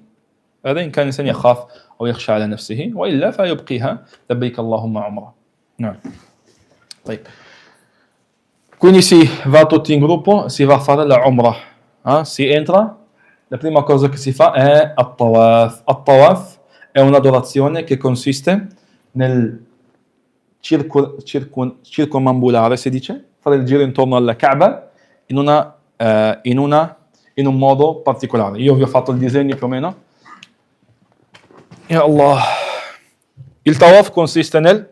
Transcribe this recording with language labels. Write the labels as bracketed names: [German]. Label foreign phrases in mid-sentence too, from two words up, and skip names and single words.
[Arabic] هذا إن كان الإنسان يخاف أو يخشى على نفسه، وإلا فيبقيها لبيك اللهم عمرة. نعم. طيب. [Italian] Quindi si va tutti in gruppo, si va a fare la umrah. Si entra, la prima cosa che si fa è at-tawaf. At-tawaf è un'adorazione che consiste nel circumambulare, si dice, fare il giro intorno alla Kaaba in un modo particolare. Io vi ho fatto il disegno più o meno. [Arabic] يا الله. [Italian] Il tawaf consiste nel...